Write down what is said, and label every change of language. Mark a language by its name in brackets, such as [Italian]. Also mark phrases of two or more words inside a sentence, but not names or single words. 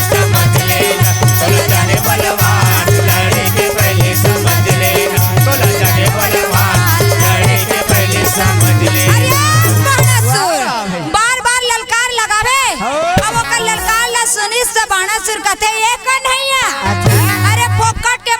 [Chhattisgarhi] समझ लेना तोला जाने बलवान लड़े के पहले समझ लेना तोला जाने बलवान लड़े के पहले समझ लेना। बार ललकार लगावे अब ओकर ललकार ला सुनिस त बाणासुर कहते ये कन्हैया अरे